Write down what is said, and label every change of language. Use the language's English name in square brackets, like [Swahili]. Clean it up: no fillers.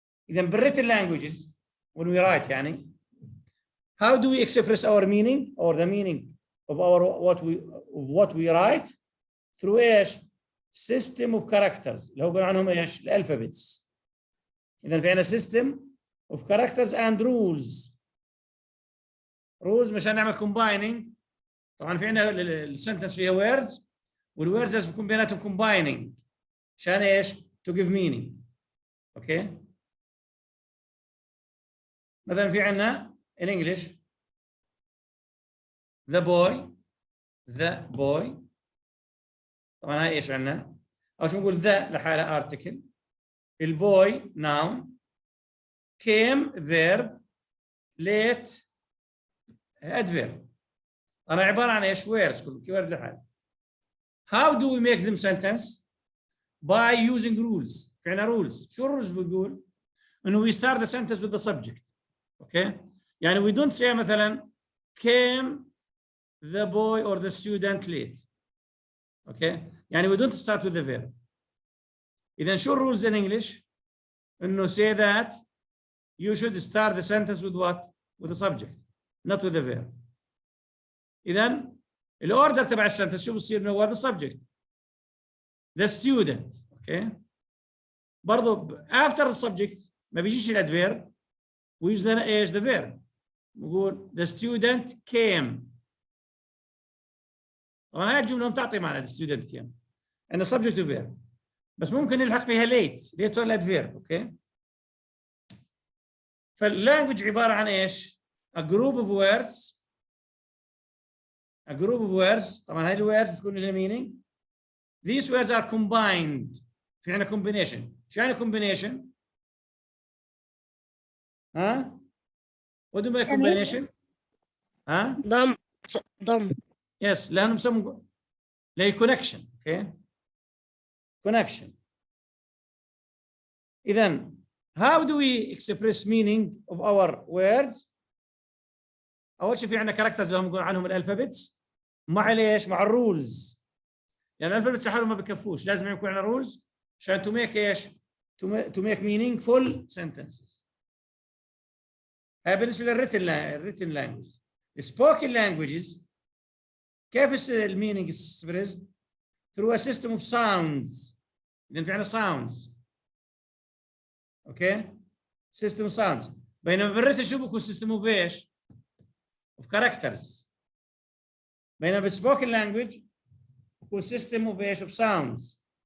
[Arabic] إذا [English] written languages when we write [Arabic] يعني [English] how do we express our meaning or the meaning of our what we write through ايش؟ system of characters [Arabic] اللي هو قلنا عنهم ايش؟ الالفابيتس. إذا في عندنا [English] system of characters and rules. [Arabic] rules مشان نعمل combining. طبعا في عندنا السنتنس فيها words والwords لازم يكون بيناتهم combining عشان ايش؟ [English] to give meaning. [Arabic] اوكي؟ مثلا في عندنا [English] in English the boy [Arabic] طبعا هاي ايش عندنا؟ او شو نقول the لحالها article. [English] البوي noun came verb late adverb. [Arabic] أنا عبارة عن إيش؟ words كل keyword لحاله. [English] How do we make them sentence? By using rules. [Arabic] في عنا rules. [English] شو rules [Arabic] بيقول؟ إنه [English] we start the sentence with the subject. Okay? يعني we don't say [Arabic] مثلا [English] came the boy or the student late. Okay? يعني we don't start with the verb. [Arabic] إذا شو [English] rules in English؟ إنه say that you should start the sentence with what? With the subject, not with the verb. [Arabic] إذا الأوردر تبع السنتنس شو بصير من أول بالسبجكت؟ [English] The student. Okay. [Arabic] برضو after the subject ما بيجيش الادفيرب ويجي لنا ايش؟ [English] the verb. [Arabic] نقول [English] the student came. [Arabic] طبعا هاي الجملة بتعطي معنى [English] the student came. [Arabic] عندنا subject و verb. بس ممكن نلحق فيها late ولا adverb. [English] Okay. [Arabic] فاللانجوج عبارة عن ايش؟ [English] a group of words. A group of words. [Arabic] طبعا هاي الwords بتكون لها meaning. [English] These words are combined. [Arabic] في عندنا combination. شو يعني [English] combination؟ ها؟ What do you mean combination؟ ها؟ [Arabic] ضم. [English] Yes. [Arabic] لأنهم بسموا لهي connection. [English] Okay. Connection. [Arabic] إذن [English] how do we express meaning of our words؟ [Arabic] أول شيء في عندنا characters اللي هم نقول عنهم الألفابيتس مع ليش؟ مع الرولز. يعني الألفابيتس لحالهم ما بكفوش، لازم يكون عندنا rules عشان to make ايش؟ [English] to make meaningful sentences. [Arabic] هاي بالنسبه للريتن لانجوج. السبوكن لانجوجز كيف المينينج اكسبريسد؟ [English] through a system of sounds. [Arabic] اذا في عندنا sounds. [English] Okay? system of sounds. [Arabic] بينما بالريتن شو بكون system of ايش؟ of characters. بينما بالسبوكن لانجوج بكون system of ايش؟ of sounds.